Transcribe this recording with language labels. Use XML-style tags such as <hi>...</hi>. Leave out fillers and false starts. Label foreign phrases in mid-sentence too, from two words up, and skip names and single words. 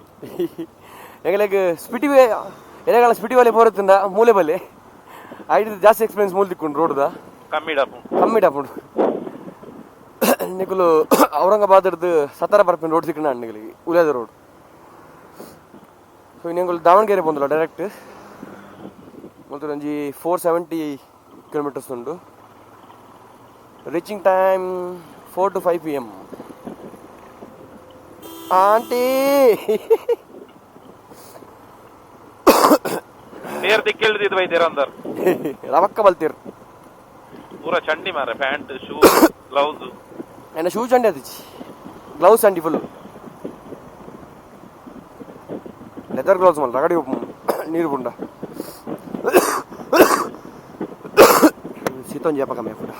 <tcy>ಎಂಗಲೆಗ್ ಸ್ಪಿಟಿ ಎಲೆಗಳ ಸ್ಪಿಟಿ ವಾಲೆ ಪೋರುತ್ತಿಂದ ಮೂಲೆ ಬಲ್ಲೆ ಐದು ಜಾಸ್ತಿ ಎಕ್ಸ್ಪೀರಿಯನ್ಸ್ ಮೂಲೆ ತಿಕ್ಕೊಂಡು ರೋಡ್ದ ಕಮ್ಮಿ ಡಾಪುಂಡು ನಿಕುಲು ಔರಂಗಾಬಾದ್ ಹಿಡ್ದು ಸತಾರ ಬರ್ಪಿನ ರೋಡ್ ಸಿಕ್ಕಣ ನಿಗಳಿಗೆ ಉಲಿಯಾದ ರೋಡ್. ಸೊ ಇನ್ನೆಂಗಳು ದಾವಣಗೆರೆ ಬಂದಲ್ಲ ಡೈರೆಕ್ಟ್ ಮತ್ತು ಒಂಜಿ 470 ಕಿಲೋಮೀಟರ್ಸ್ ಉಂಡು.</tcy> <en>reaching time 4 to 5 PM.</en> <tcy>ಆಂಟಿ ನೇರ್ ದಿಕ್ಕಿಲ್ದಿದ್ ಬೈತೀರ ಅಂದರ್ ರವಕ್ಕ ಬಲ್ತೀರ್ ಪೂರ ಚಂಡಿ ಮಾರೆ.</tcy> <en>pants, shoe, gloves.</en> <tcy>ಎನ್ನ ಶೂ ಚಂಡಿ ಆದಿಚ್ಚಿ, ಗ್ಲೌಸ್ ಚಂಡಿ</tcy> <en>full leather gloves</en> <tcy>ಮಲ್ಲ ರಗಡಿ ನೀರು ಬುಂಡ ಸೀತೊಂಜಿ ಅಪ್ಪ ಕಮ್ಮಿ ಪುಡ</tcy>